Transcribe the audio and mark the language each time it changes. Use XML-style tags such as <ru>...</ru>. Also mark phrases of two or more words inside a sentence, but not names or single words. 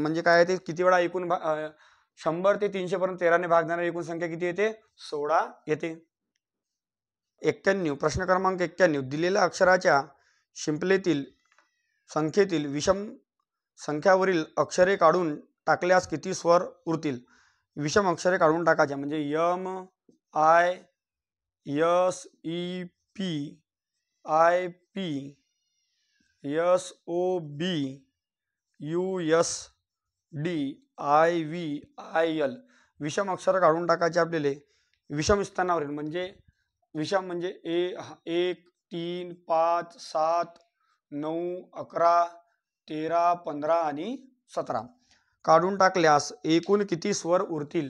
<mr>म्हणजे काय ते किती वेळा एकूण 100 ते 300 पर्यंत 13ने भागणारी एकूण संख्या किती येते 16 येते. 91, प्रश्न क्रमांक 91, दिलेल्या अक्षराच्या शिंपलेतील संख्येतील विषम संख्यावरील अक्षरे काढून टाकल्यास किती स्वर उरतील. विषम अक्षरे काढून टाकायच्या म्हणजे M I S E P I P S O B U S D I V I L. विषम अक्षर काढून टाकायचे आपल्याला विषम स्थानावरील, म्हणजे विषम म्हणजे 1 3 5 7 9 11 13 15 आणि 17 काढून टाकल्यास एकूण किती स्वर उरतील.</mr>